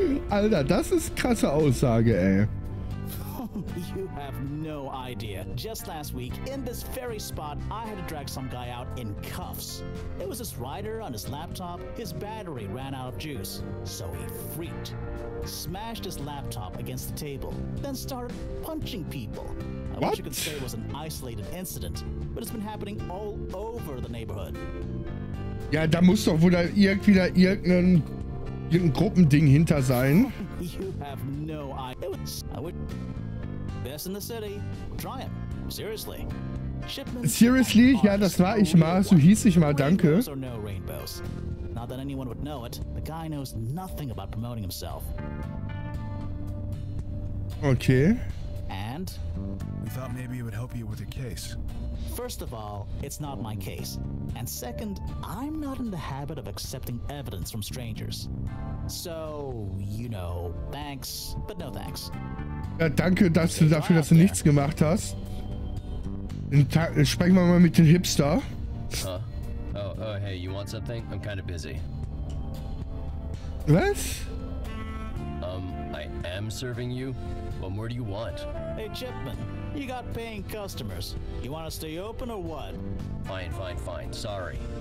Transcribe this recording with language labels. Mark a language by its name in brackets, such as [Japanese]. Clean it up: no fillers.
[German] Alter, das ist krasse Aussage, ey. [English] You have no idea. Just last week, in this very spot, I had to drag some guy out in cuffs. It was this writer on his laptop. His battery ran out of juice, so he freaked. Smashed his laptop against the table, then started punching people. I wish you could say it was an isolated incident, but it's been happening all over the neighborhood. [German] Ja, da muss doch wohl da irgendein Gruppending hinter sein. [English] You have no idea. I would. Best in the city. Try him. Seriously. Shipments. Seriously? [German] Ja, das war ich mal. So hieß ich mal, danke. [English] Rainbows or no rainbows. Not that anyone would know it. The guy knows nothing about promoting himself. Okay. And And? We thought maybe it would help you with your case. First of all, it's not my case. And second, I'm not in the habit of accepting evidence from strangers. So, you know, thanks, but no thanks. [German] Ja, danke dafür, dass du nichts gemacht hast. Dann sprechen wir mal mit dem Hipster. Huh? [English] Oh, hey, you want something? I'm kind of busy. [German] Was? [English] I am serving you? What more do you want? Hey, Chipman, you got paying customers. You want to stay open or what? Fine. Sorry.